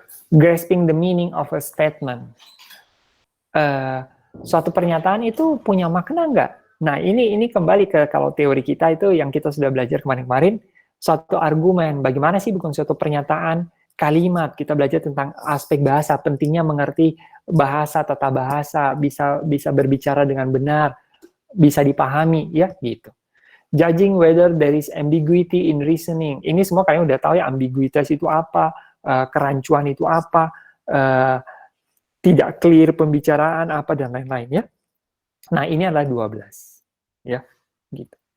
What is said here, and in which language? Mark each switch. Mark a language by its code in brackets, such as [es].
[en] Grasping the meaning of a statement. [id] Suatu pernyataan itu punya makna nggak? Nah, ini kembali ke kalau teori kita itu yang kita sudah belajar kemarin-kemarin, suatu argumen, bagaimana sih bukan suatu pernyataan, kalimat, kita belajar tentang aspek bahasa, pentingnya mengerti bahasa, tata bahasa, bisa berbicara dengan benar, bisa dipahami, ya, gitu. [en] Judging whether there is ambiguity in reasoning. [id] Ini semua kalian udah tahu ya, ambiguitas itu apa, kerancuan itu apa, tidak clear pembicaraan apa dan lain-lain, ya. Nah, ini adalah 12, ya, gitu.